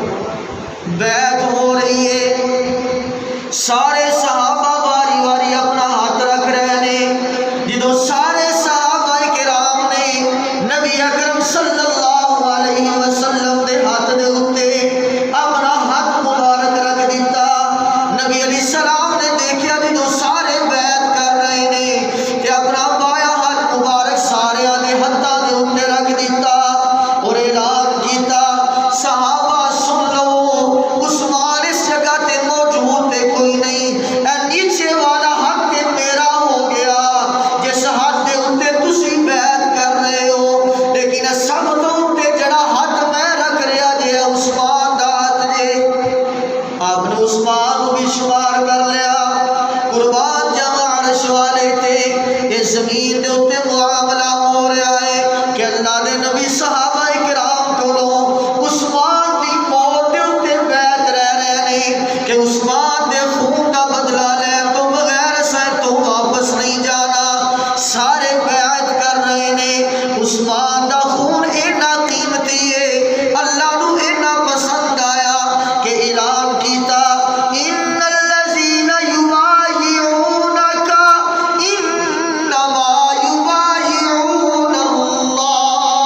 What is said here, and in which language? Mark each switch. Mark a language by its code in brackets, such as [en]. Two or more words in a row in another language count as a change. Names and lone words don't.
[ur] بیعت ہو رہی ہے، سارے صحابہ باری باری اپنا ہاتھ رکھ رہے ہیں۔ [pa] جدو سارے صحابہ کرام نے نبی اکرم [ar] صلی اللہ علیہ وسلم [pa] دے ہاتھ دے اوتے اپنا ہاتھ مبارک رکھ دیتا، نبی علیہ السلام نے دیکھیا جدو سارے بیعت کر رہے ہیں کہ اپنا بایاں ہاتھ مبارک سارے دے ہاتھاں دے اوتے رکھ دیتا اور اعلان کیتا، صحابہ سن لو، عثمان اس جگہ تے موجود تے کوئی نہیں، اے نیچے والا ہاتھ تے میرا ہو گیا جس ہاتھ دے اوتے تسی بیعت کر رہے ہو، لیکن سب تو اوتے جڑا ہاتھ میں رکھ رہا جے عثمان دا ہاتھ جے۔ آپ نے عثمان کو بھی شمار کر لیا، قربان جاواں عرش والے تے اس زمین دے اوتے معاملہ ہو رہا ہے کہ اللہ دے نبی صحابہ کرام کولوں عثمان دی موت دے اوتے بیعت رہ رہے نے کہ عثمان دے خون دا بدلہ لے تو بغیر اسے تو واپس نہیں جانا۔ سارے بیعت کر رہے نے، عثمان دا خون اینا قیمتی ہے، اللہ نو اینا پسند آیا کہ اعلان کیتا [ar] ان الذین یبایعونک انما یبایعون اللہ۔